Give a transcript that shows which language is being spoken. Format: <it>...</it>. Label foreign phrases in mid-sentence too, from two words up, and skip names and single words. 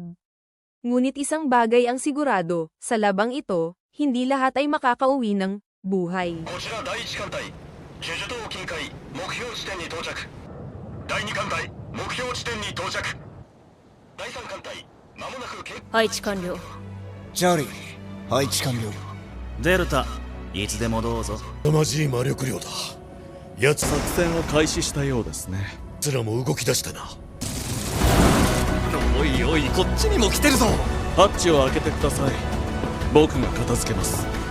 <tl>Ngunit isang bagay ang sigurado, sa labang ito, hindi lahat ay makakauwi ng buhay. Charlie,</tl> <ja>配置完了。デルタ、いつでもどうぞ。凄まじい魔力量だ。奴作戦を開始したようですね。らも動き出したな。おいおい、こっちにも来てるぞ。ハッチを開けてください。僕が片付けます。</ja>